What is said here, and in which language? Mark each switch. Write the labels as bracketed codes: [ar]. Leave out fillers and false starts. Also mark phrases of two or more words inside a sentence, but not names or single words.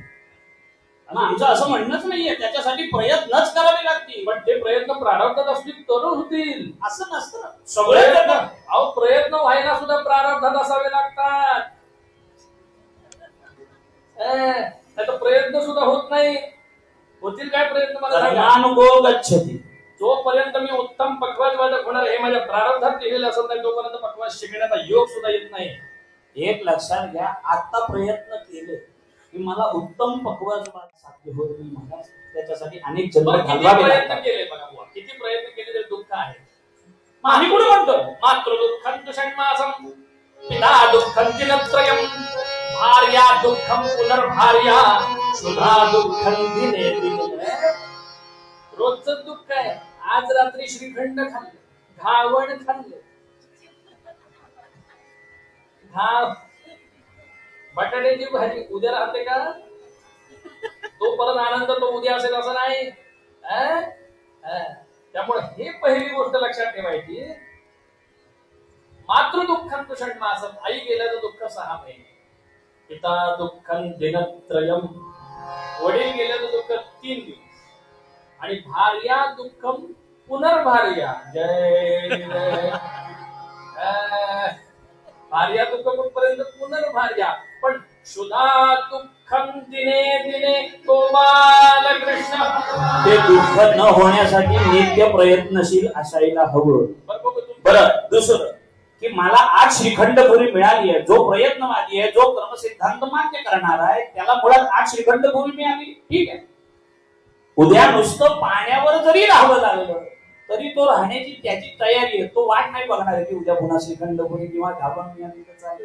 [mr] आमचं असं म्हणणंच नाहीये त्याच्यासाठी प्रयत्नच करावे लागतील, पण ते प्रयत्न प्रारब्धात असतील तर होतील असं नसतं। सगळे अहो प्रयत्न व्हायला सुद्धा प्रारब्धात असावे लागतात, त्याचा प्रयत्न सुद्धा होत नाही, होतील काय प्रयत्न मला [sa] कर्मानुगो गच्छति। [mr] जोपर्यंत मी उत्तम पक्वाजवादक होणार हे माझ्या प्रारब्धात लिहिलेलं असत नाही तोपर्यंत पक्वाज शिकण्याचा योग सुद्धा येत नाही। एक लक्षात घ्या, आता प्रयत्न केले की मला उत्तम पक्वाजवाद साध्य होत नाही महाराज, त्याच्यासाठी अनेक जन्म घालवावे प्रयत्न लागतात। केले बघा बुवा, किती प्रयत्न केले तरी दुःख आहे। मग आम्ही कुठे म्हणतो [sa] मातृ दुःखं षण्मासं पिता दुःखं दिनत्रयं भार्या दुःखं पुनर्भार्या सुधा दुःखं दिने दिने। [mr] रोजचं दुःख आहे, आज रात्री श्रीखंड खाल्ले, घावण खाल्ले, बटाट्याची भाजी उद्या राहते का? तो परत आनंद तो उद्या असेल असं नाही। त्यामुळे हे पहिली गोष्ट लक्षात ठेवायची, [sa] मातृ दुःखं षण्मासं, [mr] आई गेल्याचं दुःख 6 महिने, [sa] पिता दुःखं दिनत्रयं, [mr] वडील गेल्याचं दुःख 3 दिवस, आणि [sa] भार्या दुःखं पुनर्भार्या, [mr] जय जय भार्या दुःख पर्यंत पुनर्भार्या, पण [sa] सुधा दुःखं दिने दिने [mr] तो बालकृष्ण। ते दुःख न होण्यासाठी नित्य प्रयत्नशील असायला हवं। बरं दुसरं की मला आज श्रीखंड पुरी मिळाली आहे, जो प्रयत्नवादी आहे, जो कर्मसिद्धांत मान्य करणार आहे त्याला मुळात आज श्रीखंड पुरी मिळाली, ठीक आहे। उद्या नुसतं पाण्यावर जरी राहावं लागलं तरी तो राहण्याची त्याची तयारी आहे, तो वाट नाही बघणार की उद्या पुन्हा श्रीखंडपुरी किंवा घाबण मिळाली तर चालेल।